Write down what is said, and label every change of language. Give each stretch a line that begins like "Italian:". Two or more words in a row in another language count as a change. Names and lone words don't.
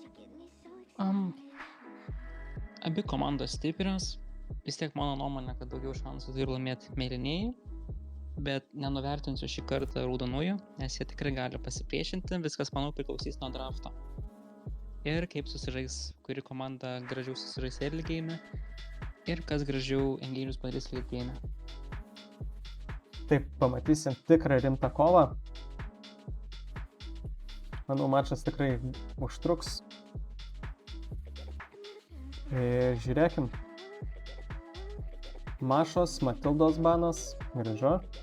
Lithuanian: Abi komandos stiprios, vis tiek mano nuomonė, kad daugiau šansų turi laimėti mėlynieji, bet nenuvertinsiu šį kartą raudonųjų, nes jie tikrai gali pasipriešinti, viskas, manau, priklausys nuo drafto. Ir kaip susižais, kuri komanda gražiau susižais
English: early game
Lithuanian: ir kas gražiau engagerius padarys
English: late game.
Lithuanian: Taip, pamatysim tikrą rimtą kovą. Manau, mačas tikrai užtruks. Ir žiūrėkim. Mašos, Matildos banas, grįžo.